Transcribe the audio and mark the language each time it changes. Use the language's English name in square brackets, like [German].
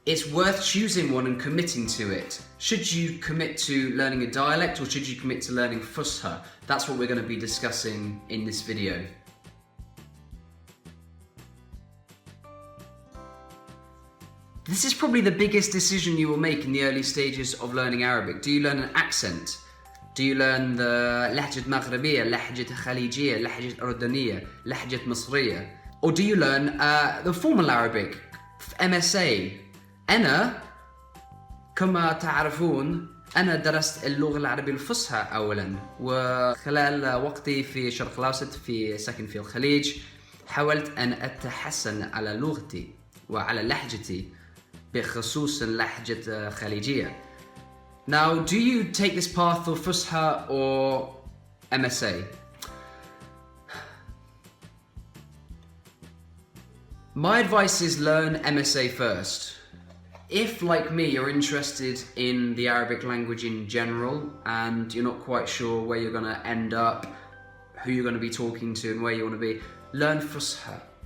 [English] It's worth choosing one and committing to it. Should you commit to learning a dialect or should you commit to learning Fusha? That's what we're going to be discussing in this video. This is probably the biggest decision you will make in the early stages of learning Arabic. Do you learn an accent? Do you learn the [Arabic] لهجة مغربية, لهجة خليجية, لهجة أردنية, لهجة مصرية? [English] Or do you learn the formal Arabic, MSA? [Arabic] أنا كما تعرفون أنا درست اللغة العربية الفصحى أولا، وخلال وقتي في الشرق الأوسط في سكن في الخليج حاولت أن أتحسن على لغتي وعلى لهجتي بخصوص اللهجة خليجية. [English] Now, do you take this path of Fusha or MSA? My advice is learn MSA first. If, like me, you're interested in the Arabic language in general and you're not quite sure where you're going to end up, who you're going to be talking to and where you want to be, learn Fusha.